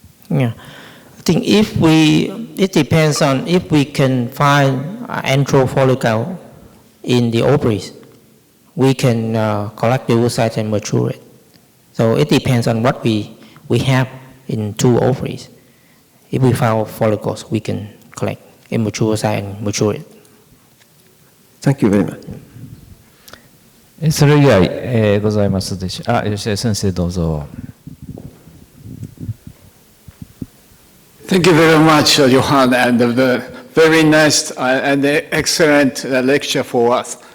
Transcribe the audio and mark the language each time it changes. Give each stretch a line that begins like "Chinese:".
English: Yeah, I think it depends on if we can find antral follicle in the ovaries, we can collect the oocyte and mature it. So it depends on what we have in two ovaries. If we found follicles, we can collect immature oocyte and mature it. Thank you very much.
Japanese: それ以外、ございますでしょう。吉田先生どうぞ。
English: Thank you very much, Johan, and the very nice and excellent lecture for us.